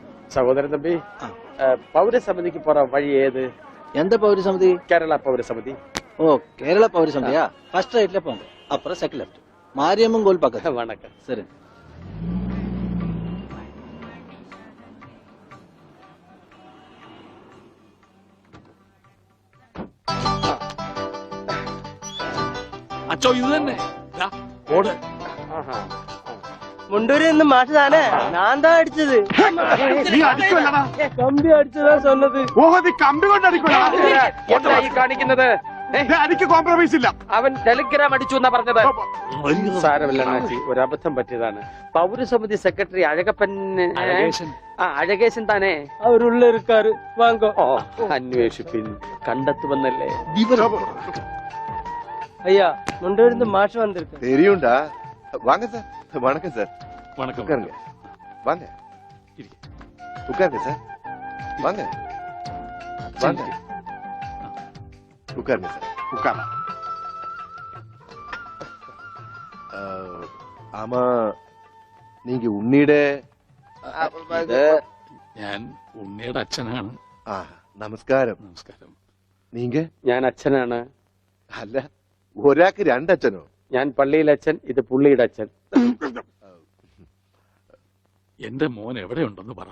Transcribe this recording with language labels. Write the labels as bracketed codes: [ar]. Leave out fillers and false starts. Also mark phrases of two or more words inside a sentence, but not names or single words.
[ta] சகோதரன் தம்பி, பௌரசமிதிக்கு போற வழி ஏது? எந்த பௌரசமிதி? கேரளா பௌரசமிதி. ஓ, கேரளா பௌரசமிதியா? [en] first right [ta] போங்க, அப்புறம் [en] second left, [ta] மாரியம்மன் கோல் பக்கத்துல. வணக்கம். சரி. [ml] അച്ചോ ഇത് തന്നെ ഓട്. മുണ്ടൂരിൽ നിന്ന് മാഷ് താനേ? ഞാൻ താ അടിച്ചത്. കമ്പി അടിച്ചതാ சொன்னது. ഓഹോ, നീ കമ്പി കൊണ്ട് എന്താ ഈ കാണിക്കുന്നത്? എനിക്ക് കോംപ്രമൈസ് ഇല്ല. അവൻ ടെലിഗ്രാം അടിച്ചു എന്നാ പറഞ്ഞത്. സാരമില്ല അണ്ണാച്ചി, ഒരു അബദ്ധം പറ്റിയതാണ്. പൗരസമിതി സെക്രട്ടറി അഴകപ്പൻ അഴകേശൻ താനേ? [ta] அவருள்ள இருக்கார். வாங்கோ. [ml] അന്വേഷിപ്പിൻ, കണ്ടെത്തുമെന്നല്ലേ? [ta] ஐயா, முண்டூர்ந்து மாஷ் வந்திருக்கு. தெரியும்டா. வாங்க சார். வணக்கம் சார். வணக்கம். உட்காருங்க. வாங்க. உட்காருங்க சார். வாங்க. வாங்க. உட்காருங்க சார். உட்கார. ஆமா, நீங்க ഉണ്ണിയുടെ [ml] ഞാൻ ഉണ്ണിയുടെ അച്ഛനാണ്. നമസ്കാരം. നമസ്കാരം. [ta] നീങ്ക? [ml] ഞാൻ അച്ഛനാണ്. അല്ല, ഒരാൾക്ക് രണ്ടച്ഛനോ? ഞാൻ പള്ളിയിലെ അച്ഛൻ, ഇത് പുള്ളിയുടെ അച്ഛൻ. എന്റെ മോൻ എവിടെയുണ്ടെന്ന് പറ.